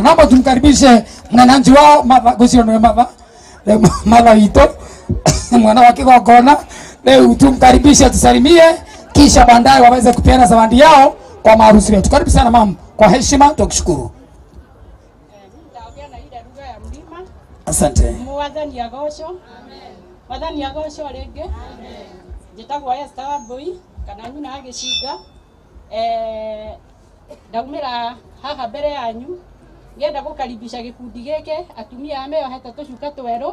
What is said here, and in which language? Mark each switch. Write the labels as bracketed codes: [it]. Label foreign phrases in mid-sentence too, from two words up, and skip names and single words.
[sw] Naomba tumkaribishe mwananchi wao mama Gosio na mama Ito. Mwana wake kwa kona. Leo tumkaribishe tusalimie kisha baadaye waweze kupeana zawadi yao kwa maharusi wetu. Karibu sana mama. Kwa heshima tukushukuru. Asante. [ki] Mwathani agocwo. Mwathani agocwo rĩngĩ. Njĩtagwo Esther Wambui kana nyina wa Gĩcinga. Ndaumĩra haha mbere yanyu ngĩenda gũkaribisha gĩkundi gĩkĩ atumia meyohete tũcuka twerũ.